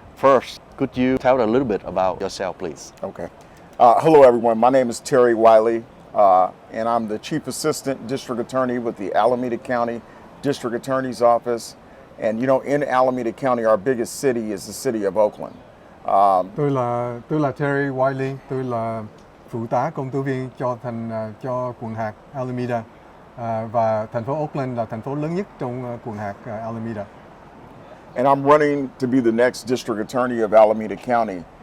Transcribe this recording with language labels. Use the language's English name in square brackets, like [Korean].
[English] First, could you tell a little bit about yourself, please? Okay. Hello, everyone. My name is Terry Wiley, and I'm the Chief Assistant District Attorney with the Alameda County District Attorney's Office. And you know, in Alameda County, our biggest city is the city of Oakland. [Vietnamese] Tôi là Terry Wiley, tôi là phụ tá công tố viên cho quận hạt Alameda, và thành phố Oakland là thành phố lớn nhất trong quận hạt Alameda. [English] And I'm running to be the next District Attorney of Alameda County.